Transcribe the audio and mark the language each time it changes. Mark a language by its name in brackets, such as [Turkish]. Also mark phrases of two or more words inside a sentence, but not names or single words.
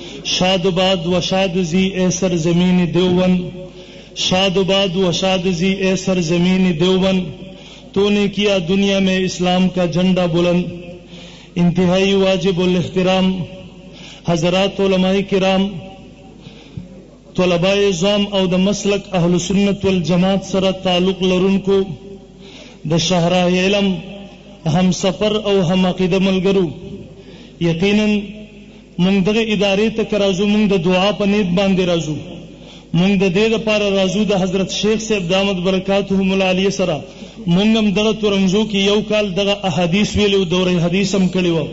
[Urdu] شاد باد و شاد زی اے سرزمین دیوبند، شاد باد و شاد زی اے سرزمین دیوبند، تو نے کیا دنیا میں اسلام کا جھنڈا بلند۔ انتہائی واجب الاحترام حضرات علماء کرام، طلباء عظام [Pashto] او د مسلک اهل سنت والجماعت سره تعلق لرونکو د شهرای علم هم سفر او هم عقیده ملګرو، یقینا موږ دغه ادارې ته راځو، موږ د دعا په نیت باندې راځو، موږ د دې لپاره راځو د حضرت شیخ صاحب [Arabic] دامت برکاتهم العالیه [Pashto] سره موږ هم دغه تورنځو کې یو کال دغه احادیث ویلو، دوره حدیث هم کړی و.